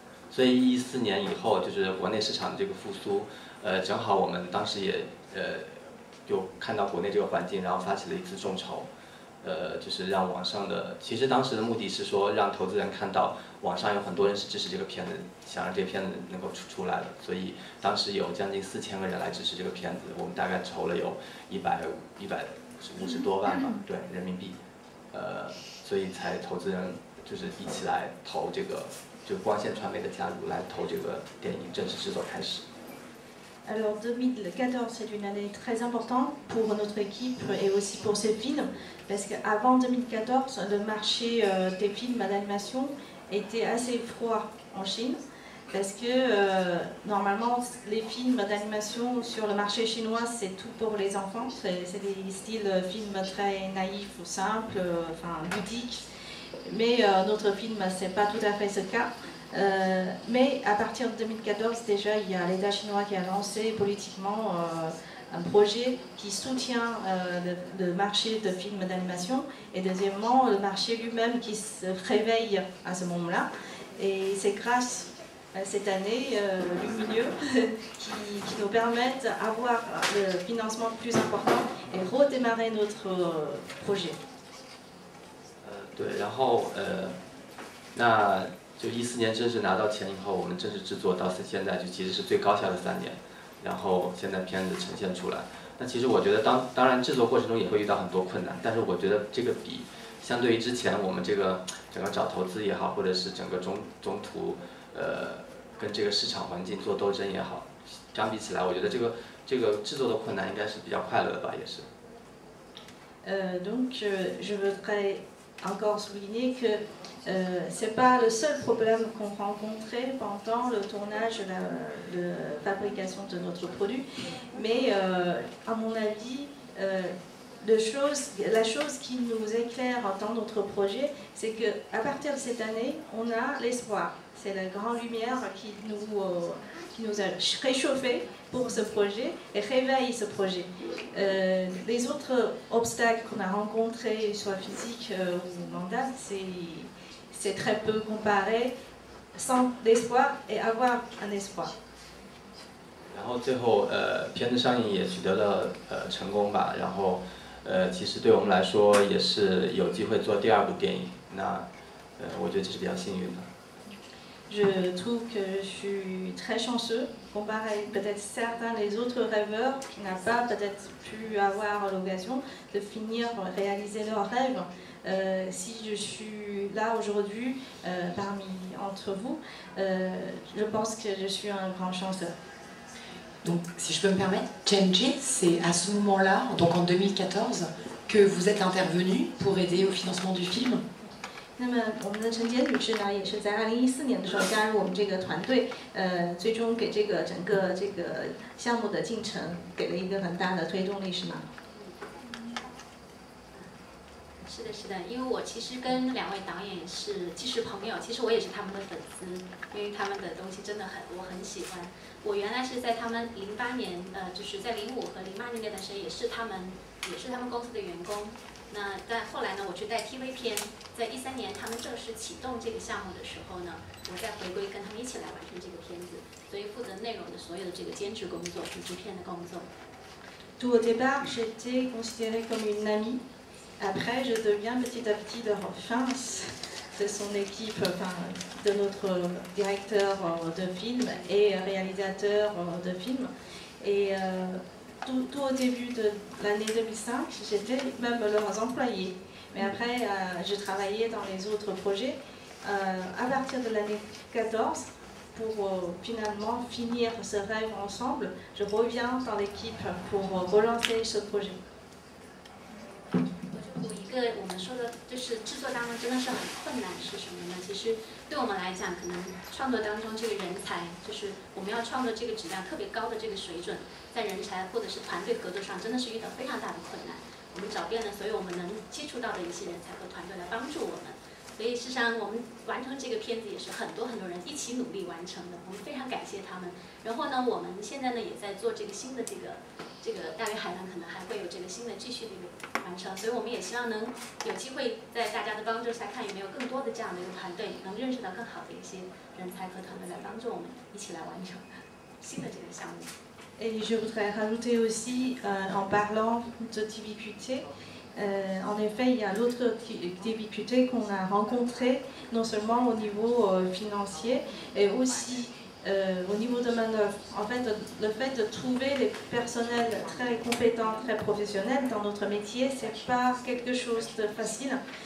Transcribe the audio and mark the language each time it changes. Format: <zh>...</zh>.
<zh>所以14年以后，就是国内市场的这个复苏，正好我们当时也就看到国内这个环境，然后发起了一次众筹，就是让网上的，其实当时的目的是说让投资人看到网上有很多人是支持这个片子，想让这个片子能够出来的，所以当时有将近4000个人来支持这个片子，我们大概筹了有150多万吧，对，人民币，所以才投资人就是一起来投这个。就光线传媒的加入来投这个电影正式制作开始。</zh> <fr>Alors 2014 c'est une année très importante pour notre équipe et aussi pour ce film parce qu'avant 2014 le marché des films d'animation était assez froid en Chine parce que normalement les films d'animation sur le marché chinois c'est tout pour les enfants, c'est des styles films très naïfs ou simples, enfin ludiques. Mais notre film, ce n'est pas tout à fait ce cas. Mais à partir de 2014, déjà, il y a l'État chinois qui a lancé politiquement un projet qui soutient le marché de films d'animation. Et deuxièmement, le marché lui-même qui se réveille à ce moment-là. Et c'est grâce à cette année lumineuse qui nous permettent d'avoir le financement plus important et redémarrer notre projet.</fr> <zh>对，然后那就14年正式拿到钱以后，我们正式制作到现在就其实是最高效的3年，然后现在片子呈现出来。那其实我觉得当然制作过程中也会遇到很多困难，但是我觉得这个比相对于之前我们这个整个找投资也好，或者是整个中途跟这个市场环境做斗争也好，相比起来，我觉得这个制作的困难应该是比较快乐的吧，也是。</zh> <fr>Donc je voudrais encore souligner que ce n'est pas le seul problème qu'on rencontrait pendant le tournage, la fabrication de notre produit, mais à mon avis, la chose qui nous éclaire dans notre projet, c'est qu'à partir de cette année, on a l'espoir. C'est la grande lumière qui nous a réchauffé pour ce projet et réveille ce projet. Les autres obstacles qu'on a rencontrés, soit physiques ou mentaux, c'est très peu comparé sans l'espoir et avoir un espoir.</fr> <zh>然后最后片子上映也取得了成功吧，然后其实对我们来说也是有机会做第2部电影，那我觉得这是比较幸运的。</zh> <fr>Je trouve que je suis très chanceux, comparé peut-être certains des autres rêveurs qui n'ont pas peut-être pu avoir l'occasion de finir, réaliser leurs rêves. Si je suis là aujourd'hui entre vous, je pense que je suis un grand chanceux. Donc, si je peux me permettre, Chenji, c'est à ce moment-là, donc en 2014, que vous êtes intervenu pour aider au financement du film.</fr> <zh>那么我们的陈洁女士呢，也是在2014年的时候加入我们这个团队，最终给这个整个这个项目的进程给了一个很大的推动力，是吗？是的，是的，因为我其实跟2位导演既是朋友，其实我也是他们的粉丝，因为他们的东西真的我很喜欢。我原来是在他们08年，就是在05和08年那段时间，也是他们公司的员工。但后来呢，我去带 TV 片，在13年他们正式启动这个项目的时候呢，我再回归跟他们一起来完成这个片子，所以负责内容的所有的这个监制工作、主制片的工作。</zh> <fr>Tout au départ, j'étais considérée comme une amie. Après, je deviens petit à petit le face de son équipe, enfin, de notre directeur de film et réalisateur de film. Et tout au début de l'année 2005, j'étais même leurs employés. Mais après, je travaillais dans les autres projets. À partir de l'année 14, pour finalement finir ce rêve ensemble, je reviens dans l'équipe pour relancer ce projet.</fr> <zh>我就补一个我们说的就是制作当中真的是很困难是什么呢？其实对我们来讲，可能创作当中这个人才，就是我们要创作这个质量特别高的这个水准，在人才或者是团队合作上，真的是遇到非常大的困难。我们找遍了所有我们能接触到的一些人才和团队来帮助我们。所以事实上，我们完成这个片子也是很多人一起努力完成的，我们非常感谢他们。然后呢，我们现在呢也在做这个新的这个大鱼海棠，可能还会有这个新的继续的一个完成。所以我们也希望能有机会在大家的帮助下，看有没有更多的这样的一个团队，能认识到更好的一些人才和团队来帮助我们一起来完成新的这个项目。</zh> <fr>Et je voudrais rajouter aussi, en parlant de difficultés, en effet, il y a l'autre difficulté qu'on a rencontrée, non seulement au niveau financier, et aussi au niveau de manœuvre. En fait, le fait de trouver des personnels très compétents, très professionnels dans notre métier, c'est pas quelque chose de facile.</fr>